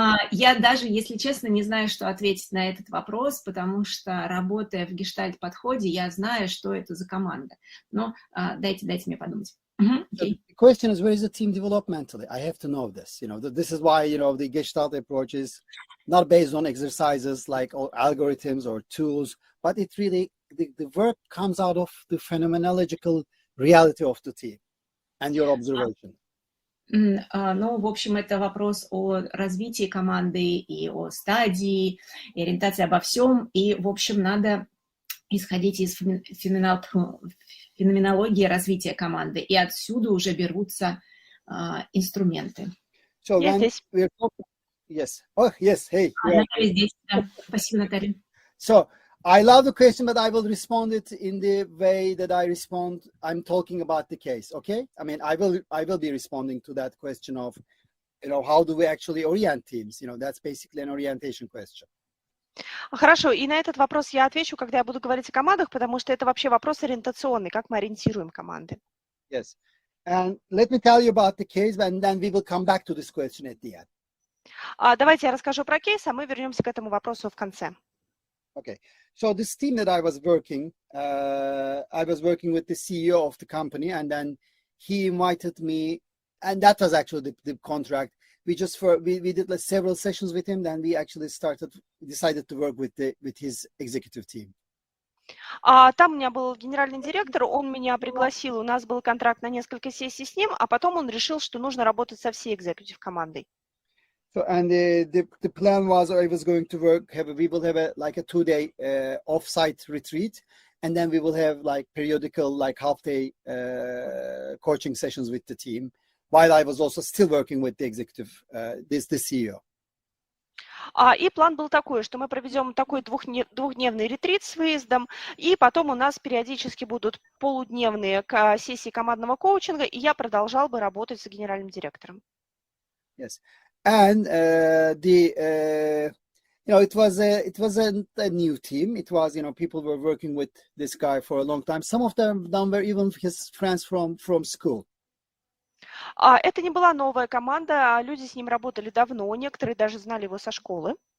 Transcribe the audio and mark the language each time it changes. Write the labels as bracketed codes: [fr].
[ru] Я даже, если честно, не знаю, что ответить на этот вопрос, потому что, работая в гештальт-подходе, я знаю, что это за команда. Но дайте мне подумать. [en] Okay. The question is, where is the team developmentally? I have to know this. This is why, the Gestalt approach is not based on exercises like algorithms or tools, but it really, the work comes out of the phenomenological reality of the team and your observation. [ru] Ну, в общем, это вопрос о развитии команды и о стадии, и ориентации обо всем. И, в общем, надо исходить из феноменологии развития команды. И отсюда уже берутся инструменты. [en] So when we're talking... Yes. Oh, yes. Hey. [ru] Наталья здесь. Да. Спасибо, Наталья. [en] So, I love the question, but I will respond it in the way that I respond. I'm talking about the case, okay? I mean, I will be responding to that question of, how do we actually orient teams? That's basically an orientation question. [ru] Хорошо, и на этот вопрос я отвечу, когда я буду говорить о командах, потому что это вообще вопрос ориентационный, как мы ориентируем команды. [en] Yes. And let me tell you about the case, and then we will come back to this question at the end. [ru] Давайте я расскажу про кейс, а мы вернемся к этому вопросу в конце. [en] Okay. So this team that I was working with the CEO of the company, and then he invited me, and that was actually the contract. We did several sessions with him, then we actually decided to work with his executive team. [ru] Там у меня был генеральный директор, он меня пригласил, у нас был контракт на несколько сессий с ним, а потом он решил, что нужно работать со всей executive командой. [en] So, and the plan was I was going to we will have a 2-day off-site retreat, and then we will have periodical half-day coaching sessions with the team, while I was also still working with the executive, the CEO. [ru] И план был такой, что мы проведем такой двухдневный ретрит с выездом, и потом у нас периодически будут полудневные сессии командного коучинга, и я продолжал бы работать с генеральным директором. [en] Yes. And it wasn't a new team. It was, people were working with this guy for a long time. Some of them were even his friends from school. [ru] Это не была новая команда, люди с ним работали давно, некоторые даже знали его со школы.